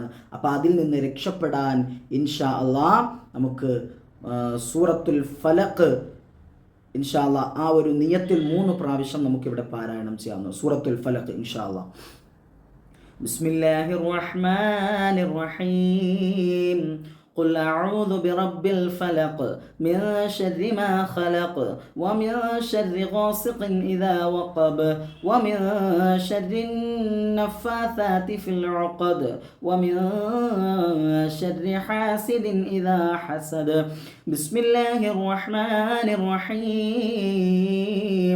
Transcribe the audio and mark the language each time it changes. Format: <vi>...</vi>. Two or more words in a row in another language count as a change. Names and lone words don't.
<ml>അപ്പോൾ അതിൽ നിന്ന് രക്ഷപ്പെടാൻ</ml> <ar>إن شاء الله</ar> <ml>നമുക്ക് സൂറത്തുൽ ഫലഖ്</ml> <ar>إن شاء الله</ar> <ml>ആ ഒരു നിയത്തിൽ 3 പ്രാവശ്യം നമുക്കിവിടെ പാരായണം ചെയ്യാവുന്നു.</ml> <ar>سورة الفلق إن شاء الله. بسم الله الرحمن الرحيم. قل أعوذ برب الفلق من شر ما خلق ومن شر غاسق إذا وقب ومن شر النفاثات في العقد ومن شر حاسد إذا حسد بسم الله الرحمن الرحيم.</ar>